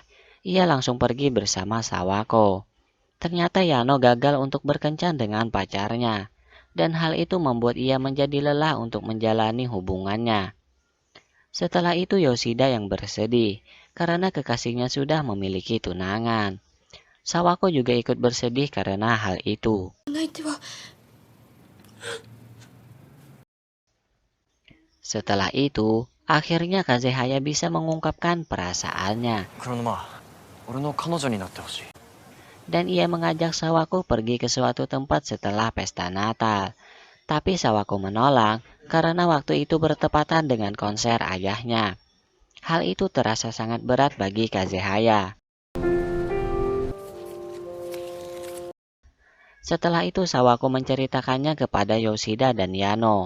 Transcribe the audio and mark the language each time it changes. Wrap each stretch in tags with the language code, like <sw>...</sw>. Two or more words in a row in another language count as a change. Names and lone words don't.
<id>Ia langsung pergi bersama Sawako. Ternyata Yano gagal untuk berkencan dengan pacarnya. Dan hal itu membuat ia menjadi lelah untuk menjalani hubungannya. Setelah itu Yoshida yang bersedih karena kekasihnya sudah memiliki tunangan. Sawako juga ikut bersedih karena hal itu.</id> <ja>泣いては</ja> <id>Setelah itu, akhirnya Kazehaya bisa mengungkapkan perasaannya</id> <ja>黒沼、俺の彼女になってほしい。</ja> <id>dan ia mengajak Sawako pergi ke suatu tempat setelah pesta Natal. Tapi Sawako menolak karena waktu itu bertepatan dengan konser ayahnya. Hal itu terasa sangat berat bagi Kazehaya. Setelah itu Sawako menceritakannya kepada Yoshida dan Yano.</id>